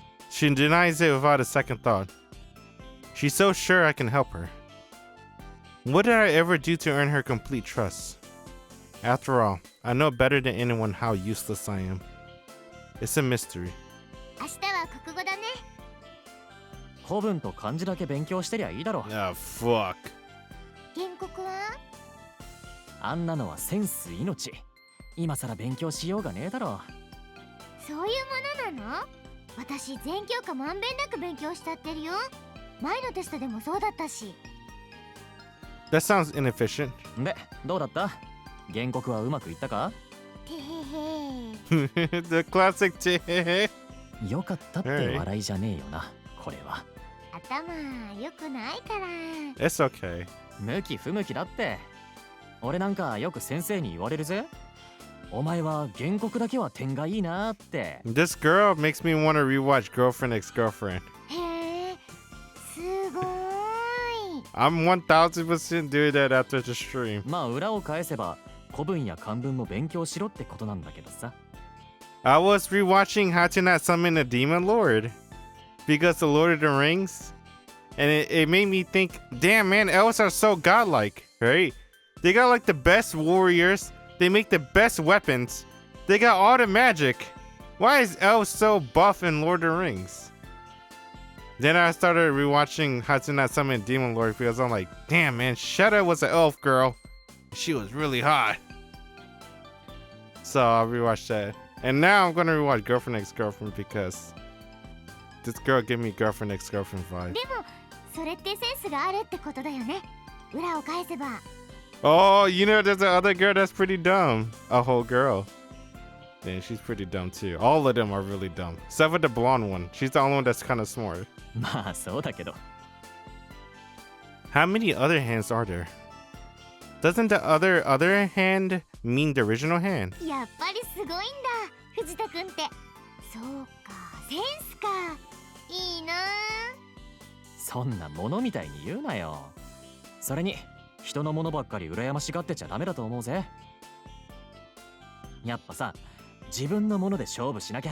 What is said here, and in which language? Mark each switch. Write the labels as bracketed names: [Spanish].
[English] She denies it without a second thought. She's so sure I can help her. What did I ever do to earn her complete trust? After all, I know better than anyone how useless I am. It's a mystery. [Japanese] 明日は国語だね。古文と漢字だけ勉強してりゃいいだろ。 [English] Ah, fuck. [Japanese] 原告は？あんなのはセンス命。今さら勉強しようがねえだろ。そういうものなの？私全教科まんべんなく勉強しちゃってるよ。前のテストでもそうだったし。 [English] That sounds inefficient. [Japanese] で、どうだった？原告はうまくいったか？てへへ。 [English] The classic teh. [Japanese] よかったって笑いじゃねえよな、これは。頭良くないから。 [English] It's okay. [Japanese] 向き不向きだって。俺なんかよく先生に言われるぜ。お前は原告だけは点がいいなって。 [English] This girl makes me want to rewatch Girlfriend X Girlfriend. [Japanese] へえ、すごーい。 [English] I'm 1000% doing that after the stream. [Japanese] まあ裏を返せば古文や漢文も勉強しろってことなんだけどさ。 [English] I was rewatching How to Not Summon a Demon Lord because the Lord of the Rings, and it made me think, damn man, elves are so godlike, right? They got like the best warriors, they make the best weapons, they got all the magic. Why is elves so buff in Lord of the Rings? Then I started rewatching How to Not Summon a Demon Lord because I'm like, damn man, Shetta was an elf girl. She was really hot. So I rewatched that. And now I'm gonna rewatch Girlfriend X Girlfriend because this girl gave me Girlfriend X Girlfriend vibe. [Japanese] でもそれってセンスがあるってことだよね。裏を返せば。 [English] Oh, you know, there's another girl that's pretty dumb. A whole girl. Yeah, she's pretty dumb too. All of them are really dumb. Except for the blonde one. She's the only one that's kind of smart. [Japanese] まあそうだけど。 [English] How many other hands are there? Doesn't the other hand mean the original hand? [Japanese] やっぱりすごいんだ、藤田くんって。そうか、センスか。いいな。そんなものみたいに言うなよ。それに人のものばっかり羨ましがってちゃダメだと思うぜ。やっぱさ、自分のもので勝負しなきゃ。